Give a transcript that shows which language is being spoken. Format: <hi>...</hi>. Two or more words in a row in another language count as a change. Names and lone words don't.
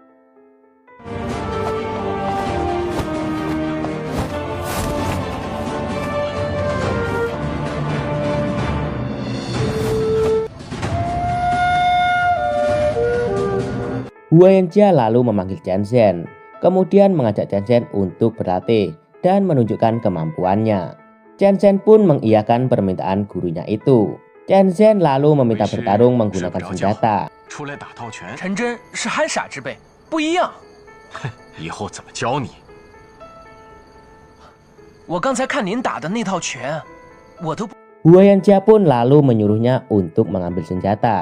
<id>Huayanjia lalu memanggil Chanzen, kemudian mengajak Chanzen untuk berlatih dan menunjukkan kemampuannya. Chanzen pun mengiyakan permintaan gurunya itu. Chanzen lalu meminta bertarung menggunakan senjata.</id> <zh>出来打套拳，陈真是憨傻之辈，不一样。以后怎么教你？我刚才看您打的那套拳，我都不。</zh> <id>Huayanjia pun lalu menyuruhnya untuk mengambil senjata.</id>